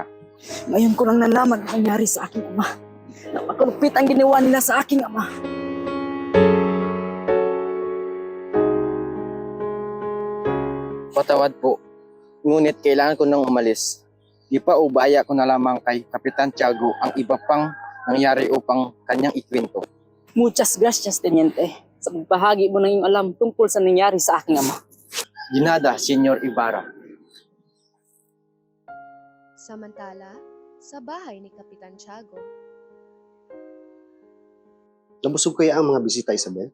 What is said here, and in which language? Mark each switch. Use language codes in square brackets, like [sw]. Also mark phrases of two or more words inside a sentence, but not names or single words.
[tl] Ngayon ko lang nalaman ang nangyari sa aking ama. Napakalupit ang ginawa nila sa aking ama. Patawad po, ngunit kailangan ko nang umalis. Di pa ubaya ko na lamang kay Kapitan Tiago ang iba pang nangyari upang kanyang ikwento. [es] Muchas gracias, Teniente, [tl] sa pagbahagi mo ng iyong alam tungkol sa nangyari sa aking ama. [es] Ginada, Senyor Ibarra. [tl] Samantala, sa bahay ni Kapitan Tiago, Nabusog kaya ang mga bisita, Isabel?